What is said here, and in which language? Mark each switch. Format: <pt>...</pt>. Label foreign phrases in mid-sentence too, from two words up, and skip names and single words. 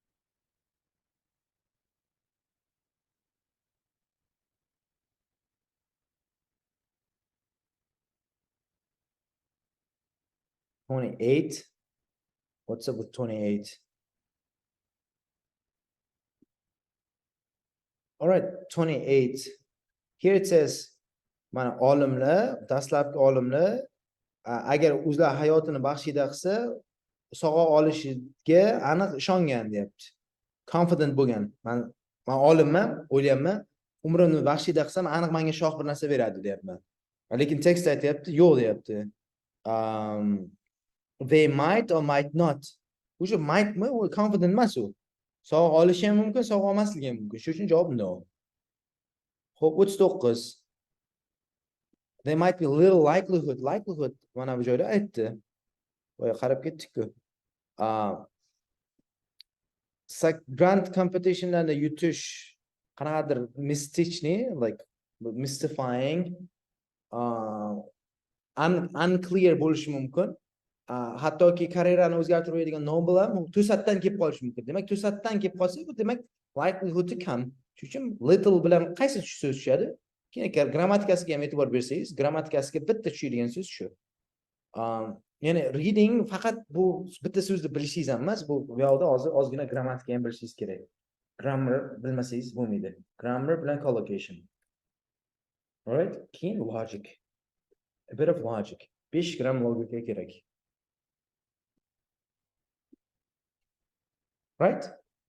<en>$28. What's up with 28? All right, 28. Here it says,</en> <uz>mana olimlar, dastlabki olimlar agar o'zlari hayotini baxshida qilsa, sog'a olishiga aniq ishongan deyapti. Confident bo'lgan. Men olimman, o'ylayapman, umrimni baxshida qilsam, aniq menga shoh bir narsa beradi deyapman. Lekin tekst aytyapti, yo'q deyapti.</uz> <en>They might or might not.</en> <uz>O'sha mightmi, u confident emas u. Sog'a olishi ham mumkin, sog'a olmasligi ham mumkin. Shuning uchun javob no. Xo'p, 39.</uz> <en>There might be little likelihood.</en> <uz>Likelihood mana bu joyda aytdi. Voy, qarab ketdik-ku. Grant competitionlarda yutish qanaqadir mystichni,</uz> <en>like mystifying, unclear</en> <uz>bo'lishi mumkin. Hattoki karyerani o'zgartirib qo'yadigan Nobel ham to'satdan kelib qolishi mumkin. Demak, to'satdan kelib qolsa, bu demak likelihood kam. Shuning uchun little bilan qaysi so'z tushadi? Keyin grammatikasiga ham e'tibor bersangiz, grammatikasiga bitta tushadigan so'z shu. Ya'ni reading faqat bu bitta so'zni bilishingiz ham emas, bu yoqda hozir ozgina grammatika ham bilishingiz kerak. Grammar bilmasangiz bo'lmaydi. Grammar bilan collocation.</uz> <en>All right?</en> <uz>Keyin logic.</uz> <en>A bit of logic. 5</en> <uz>gram logika kerak.</uz> <en>Right?</en>